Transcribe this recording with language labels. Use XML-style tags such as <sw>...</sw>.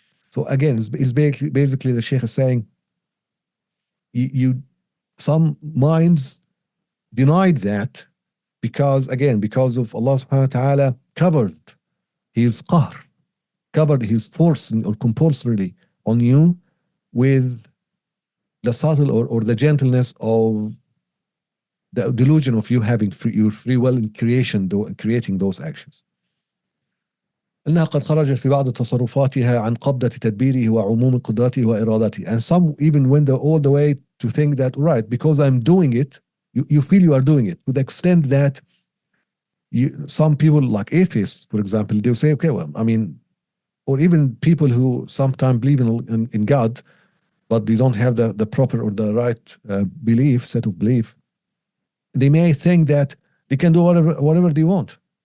<en>So again, it's basically the Sheikh is saying, some minds denied that because of Allah subhanahu wa ta'ala covered his qahr, covered his force or compulsorily on you with the subtle or the gentleness of the delusion of you having your free will in creating those actions.</en> <ar>إنها قد خرجت في بعض تصرفاتها عن قبضة تدبيره وعموم قدرته وإرادته.</ar> <en>And some even went all the way to think that, right, because I'm doing it, you feel you are doing it, to the extent that some people like atheists, for example, they'll say, okay, well, I mean, or even people who sometimes believe in God, but they don't have the proper or the right set of belief, they may think that they can do whatever they want.</en>